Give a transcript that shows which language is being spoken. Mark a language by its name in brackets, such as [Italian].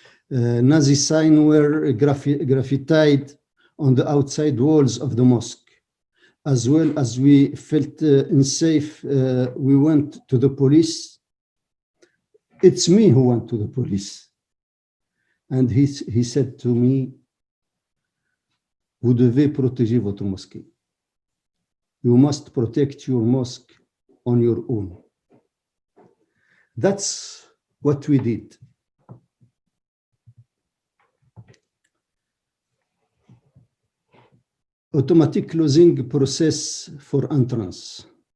[English] Nazi signs were graffitied on the outside walls of the mosque. As well as we felt unsafe, we went to the police. It's me who went to the police. And he said to me, [French] vous devez protéger votre mosquée. [English] You must protect your mosque on your own. That's what we did. Automatic closing process for entrance.